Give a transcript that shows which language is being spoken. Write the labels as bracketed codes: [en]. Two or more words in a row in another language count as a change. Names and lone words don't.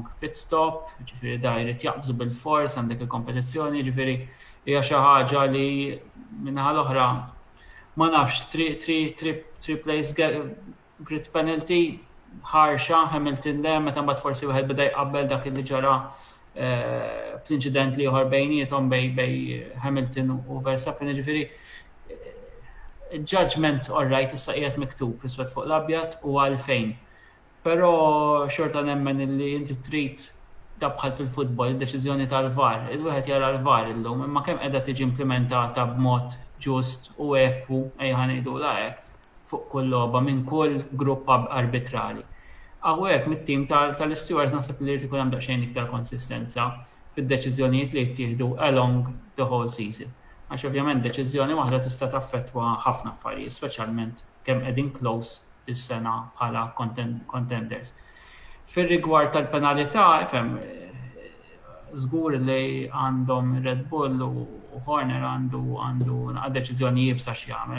[en] pit stop, [mt] ġifieri da jrid jaqbżu bil-fors għandek il-kompetizzjoni, ġifieri hija xi ħaġa li minħa l-oħra ma nafx [en] three place grid penalty [mt] ħarxa Hamilton le meta mbagħad forsi wieħed beda jqabbel dak li ġara fl-inċident li ieħor bejniethom bej Hamilton u Verstappen, ġifieri [en] judgment all right [mt] issa qiegħed miktub iswed fuq l-abjad u għalfejn. Però xorta nemmen li inti trid dabħal fil-futbol id-deċiżjoni tal-VAR, il-wieħed jara l-VAR illum, imma kemm qiegħda tiġi implementata b'mod ġust u ekwu ejja ngħidula hekk fuq kull logħba minn kull grupp arbitrali. Hawnhekk mit-tim tal-stewards naħseb li jrid ikun hemm daqsxejn iktar konsistenza fid-deċiżjonijiet li jittieħdu [en] along the whole season. [mt] Għax ovvjament deċiżjoni waħda tista' taffettwa ħafna affarijiet, speċjalment kemm qegħdin close is-sena bħala contenders. Fir-rigward tal-penalità, ifhem żgur li għandhom Red Bull u Horner għandu deċiżjoni jibsa x'jagħmel.